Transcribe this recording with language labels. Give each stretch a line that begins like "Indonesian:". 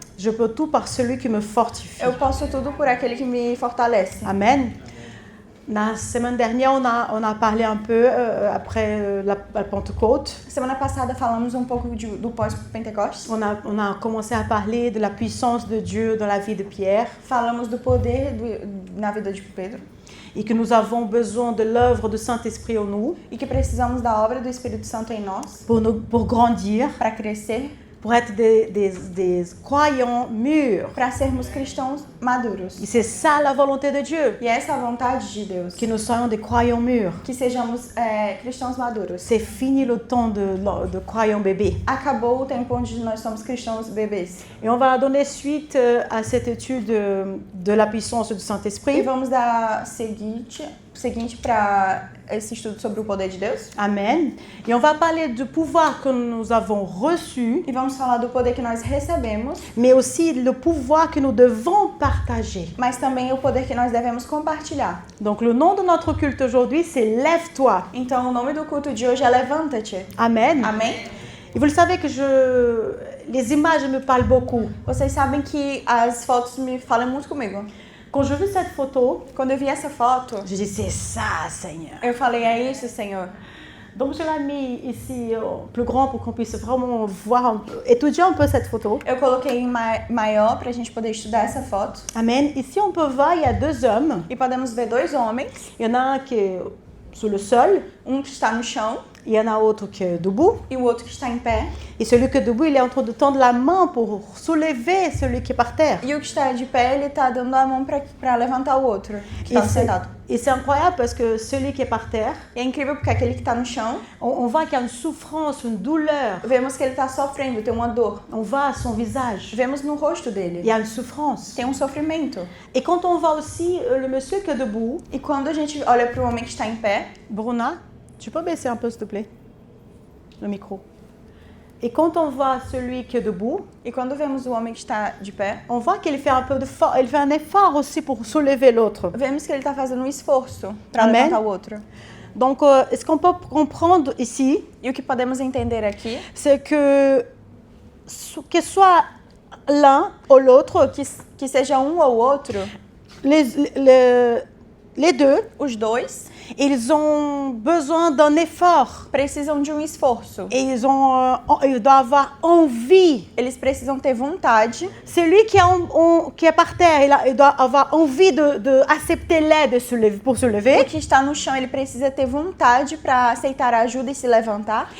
French: Je peux tout par celui qui me fortifie.
Portuguese: Eu posso tudo por aquele que me fortalece. Amen.
French: La semaine dernière, on a parlé un peu après la Pentecôte.
Portuguese: Semana passada falamos um pouco do pós-Pentecostes.
French: On a commencé à parler de la puissance de Dieu dans la vie de Pierre.
Portuguese: Falamos do poder na vida de Pedro.
French: Et que nous avons besoin de l'œuvre du Saint-Esprit en nous.
Portuguese: E que precisamos da obra do Espírito Santo em nós.
French: Pour grandir.
Portuguese: Para crescer.
French: Pour être des croyants mûrs.
Portuguese: Para sermos cristãos maduros.
French: Et c'est ça la volonté de Dieu.
Portuguese: E essa é a vontade de Deus.
French: Que nous soyons des croyants mûrs.
Portuguese: Que sejamos cristãos maduros.
French: C'est fini le temps de croyants bébés.
Portuguese: Acabou o tempo onde nós somos cristãos bebês.
French: Et on va donner suite à cette étude de la puissance du Saint-Esprit.
Portuguese: E vamos dar seguinte para esse estudo sobre o poder de Deus. Amen.
French: Et on va parler du pouvoir que nous avons reçu.
Portuguese: E vamos falar do poder que nós recebemos.
French: Mais aussi le pouvoir que nous devons partager.
Portuguese: Mas também o poder que nós devemos compartilhar.
French: Donc le nom de notre culte aujourd'hui, c'est Lève-toi.
Portuguese: Então o nome do culto de hoje é Levanta-te. Amen. Amém.
French: Et vous le savez que les images me parlent beaucoup.
Portuguese: Vocês sabem que as fotos me falam muito comigo.
French: Quand je vis cette photo,
Portuguese: quando eu vi essa foto,
French: je dis c'est ça, Seigneur.
Portuguese: Eu falei é isso, Senhor.
French: Donc je l'ai mis ici plus grand pour qu'on puisse vraiment voir, étudier un peu cette photo.
Portuguese: Eu coloquei em maior para a gente poder estudar essa foto. Amen.
French: Ici on peut voir, il y a deux hommes.
Portuguese: E podemos ver dois homens.
French: Il y en a un qui est sur le sol.
Portuguese: Um que está no chão.
French: Il y en a outro qui est debout.
Portuguese: E o outro que está em pé.
French: Et celui qui est debout, il est en train de tendre la main pour soulever celui qui est par terre.
Portuguese: E o que está de pé, ele está dando a mão para levantar o outro que está sentado.
French: Et c'est incroyable parce que celui qui est par terre,
Portuguese: e é incrível porque aquele que está no chão,
French: on voit qu'il y a une souffrance, une douleur.
Portuguese: Vemos que ele está sofrendo, tem uma dor.
French: On voit à son visage.
Portuguese: Vemos no rosto dele.
French: Il y a une souffrance.
Portuguese: Tem sofrimento.
French: Et quand on voit aussi le monsieur qui est debout.
Portuguese: E quando a gente olha para o homem que está em pé,
French: Bruna, tu peux baisser un peu s'il te plaît, le micro. Et quand on voit celui qui est debout,
Portuguese: e quando vemos o homem que está de pé,
French: on voit qu'il fait il fait un effort aussi pour soulever l'autre.
Portuguese: Vemos que ele está fazendo um esforço para levantar o outro.
French: Donc, ce qu'on peut comprendre ici,
Portuguese: e o que podemos entender aqui,
French: c'est que soit l'un ou l'autre,
Portuguese: que seja um ou outro,
French: les deux,
Portuguese: os dois,
French: ils ont besoin d'un effort.
Portuguese: Precisam de um esforço.
French: Et ils doivent avoir envie.
Portuguese: Eles precisam ter vontade.
French: Celui qui est par terre, il doit avoir envie de accepter l'aide pour se lever.
Portuguese: O que está no chão, ele precisa ter vontade para aceitar a ajuda e se levantar.